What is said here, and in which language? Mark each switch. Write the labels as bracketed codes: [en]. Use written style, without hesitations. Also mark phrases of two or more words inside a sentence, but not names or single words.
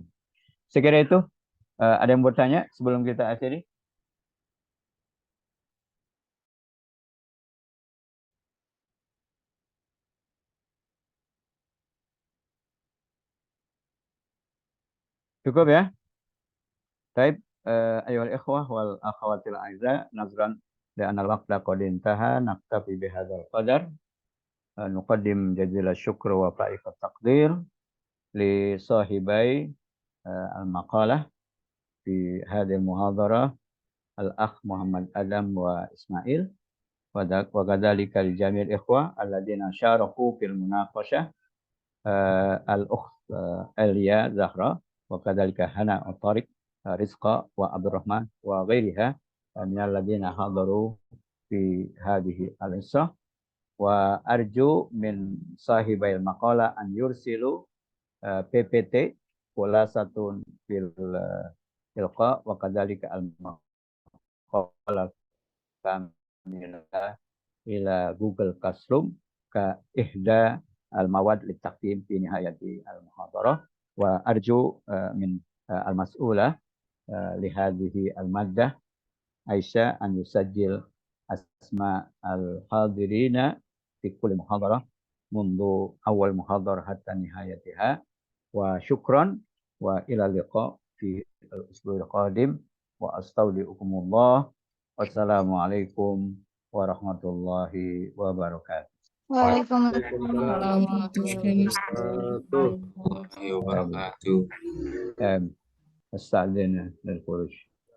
[id] Sekira itu, ada yang bertanya sebelum kita akhiri? Cukup ya? [ar] Baik, أيها الإخوة والأخوات الأعزاء نظرا لأن الوقت قد انتهى نكتفي بهذا القدر. نقدم جزيل الشكر وفائق التقدير لصاحبي المقالة في هذه المحاضرة الأخ محمد آدم وإسماعيل وكذلك لجميع الإخوة الذين شاركوا في المناقشة الأخت إيليا زهراء وكذلك هناء وطارق رزقا وعبد الرحمن وغيرها من الذين حضروا في هذه الإسراء وأرجو من صاحب المقالة أن يرسل PPT خلاصة في الإلقاء و كذلك المقالة كاملة إلى Google Classroom كإحدى المواد لتقديم في نهاية المحاضرة وأرجو من المسؤولة لهذه المادة عائشة أن يسجل أسماء الحاضرين في كل محاضرة منذ أول محاضرة حتى نهايتها وشكرا وإلى لقاء في الأسبوع القادم وأستودعكم الله. والسلام عليكم ورحمة الله وبركاته. Waalaikumsalam. Wabarakatuh. أستغفر الله للخروج.